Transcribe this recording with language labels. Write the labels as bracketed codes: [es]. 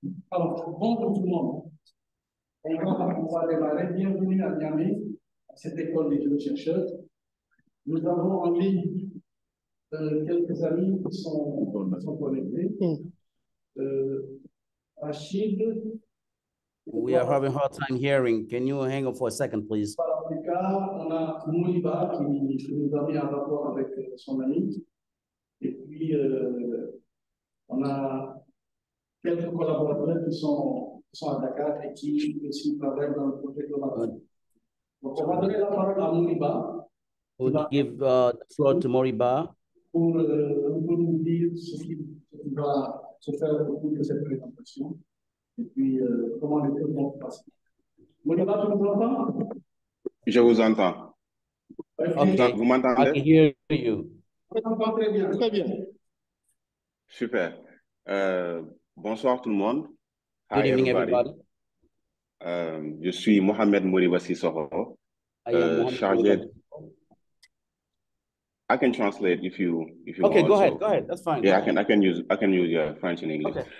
[fr] Alors, bonjour tout le monde. On va démarrer. Bienvenue à Niamey, à cette école des jeunes chercheurs. Nous avons en ligne quelques amis qui sont connectés. Rachid. [en] We are having a hard time hearing. Can you hang on for a second, please? [fr] On a Mouliba qui nous a mis en rapport avec son ami. Et puis, on a quelques collaborateurs qui sont à Dakar et qui aussi travaillent dans le projet global. Donc, on va donner la parole à Mouliba. [en] We'll give the floor to Moriba. [fr] Pour nous dire ce qui va se faire au cours de cette présentation. Et puis, comment les choses vont se passer. Mouliba, tu nous entends? Je vous entends. [en] Okay. [fr] Vous m'entendez? [en] I can hear you. [fr] Je t'entends très bien. Très bien. Super. Bonsoir tout le monde. [en] Good evening, everybody. [fr] Je suis Mohamed Moriba Sissoko, chargé. [en] I can translate if you okay, want. Go ahead. That's fine. Yeah, I can use French and English.